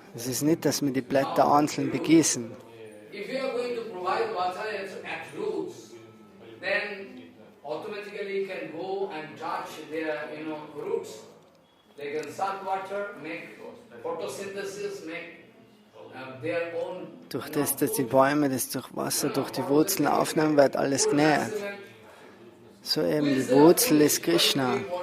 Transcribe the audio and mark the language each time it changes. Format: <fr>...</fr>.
<de>Es ist nicht, dass wir die Blätter einzeln begießen.</de> <en>If you are going to provide water at roots, then automatically you can go and touch their roots. They can suck water, make photosynthesis, make their own.</en> <de>Durch das, dass die Bäume das durch Wasser, durch die Wurzeln aufnehmen, wird alles genährt. So eben, die Wurzel ist Krishna.</de>